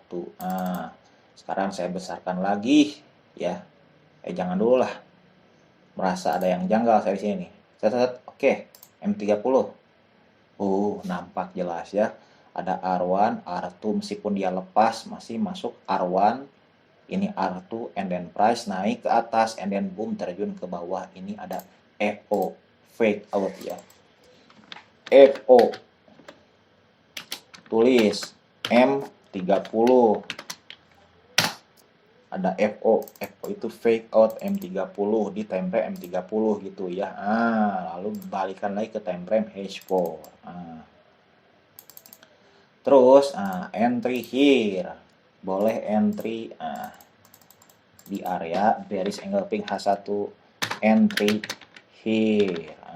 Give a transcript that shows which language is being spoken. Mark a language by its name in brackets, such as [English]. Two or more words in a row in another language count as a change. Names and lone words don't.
[Indonesian] Nah, sekarang saya besarkan lagi ya. Jangan dulu lah. Merasa ada yang janggal saya di sini. Oke, M30. Nampak jelas ya. Ada R1, R2, meskipun dia lepas masih masuk R1. Ini R2 [English] and then price [Indonesian] naik ke atas [English] and then boom [Indonesian] terjun ke bawah. Ini ada FO, [English] fake out [Indonesian] ya. FO. Tulis M30. Ada FO itu [English] fake out [Indonesian] M30 di [English] time frame [Indonesian] M30 gitu ya. Lalu balikan lagi ke [English] time frame [Indonesian] H4. Terus [English] entry here, [Indonesian] boleh entry di area [English] bearish engulfing [Indonesian] H1, [English] entry here.